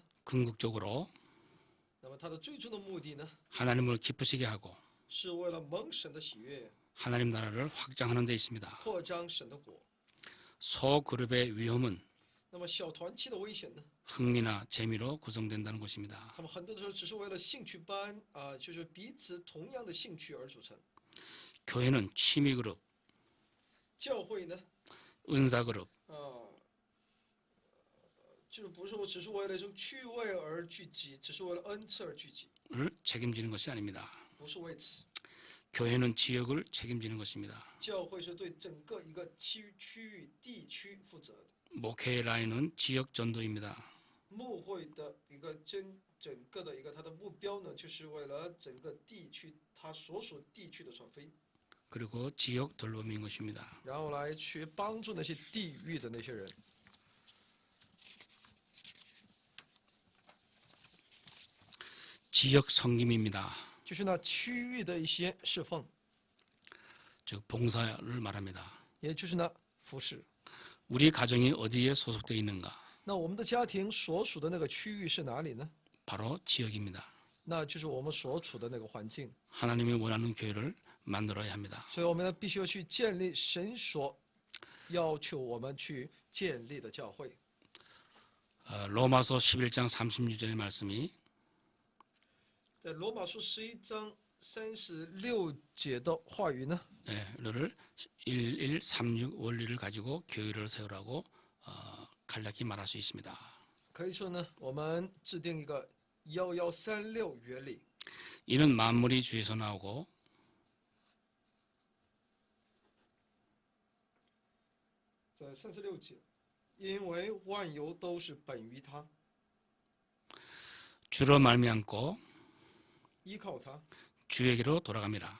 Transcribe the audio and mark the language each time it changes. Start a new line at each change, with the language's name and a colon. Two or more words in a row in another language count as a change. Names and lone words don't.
Korean: 궁극적으로
Chinese: 那么它的最终的目的呢，
Korean: 하나님을 기쁘시게 하고
Chinese: 是为了蒙神的喜悦，
Korean: 하나님 나라를 확장하는 데 있습니다.
Chinese: 扩张神的国。
Korean: 소그룹의 위험은
Chinese: 那么小团契的危险呢，
Korean: 흥미나 재미로 구성된다는 것입니다.
Chinese: 他们很多的时候只是为了兴趣班就是彼此同样的兴趣而组成。
Korean: 교회는 취미 그룹,
Chinese: 教会呢，
Korean: 은사 그룹,
Chinese: 就是不是我只是为了一种趣味而聚集，只是为了恩赐而聚集，
Korean: 을 책임지는 것이 아닙니다.
Chinese: 不是为此。
Korean: 교회는 지역을 책임지는 것입니다.
Chinese: 教会是对整个一个区域地区负责的。
Korean: 목회의 라인은 지역 전도입니다.
Chinese: 牧会的一个整个的一个它的目标呢，就是为了整个地区它所属地区的传福音，
Korean: 그리고 지역 돌봄인 것입니다.
Chinese: 然后来去帮助那些地域的那些人。
Korean: 지역 섬김입니다.
Chinese: 就是那区域的一些侍奉，
Korean: 즉 봉사를 말합니다.
Chinese: 也就是那服侍。
Korean: 우리 가정이 어디에 소속되어 있는가?
Chinese: 那我们的家庭所属的那个区域是哪里呢？
Korean: 바로 지역입니다.
Chinese: 那就是我们所处的那个环境。
Korean: 하나님이 원하는 교회를 만들어야 합니다.
Chinese: 所以我们呢，必须要去建立神所要求我们去建立的教会。
Korean: 로마서 11장 36절의 말씀이
Chinese: 在罗马书11章36节的话语呢，
Korean: 를 1136 원리를 가지고 교회를 세우라고 간략히 말할 수 있습니다.
Chinese: 可以说呢，我们制定一个1136原理。
Korean: 이는 만물이 주에서 나오고
Chinese: 在36节，因为万有都是本于他，
Korean: 주로 말미암고
Chinese: 依靠他，
Korean: 주에게로 돌아갑니다.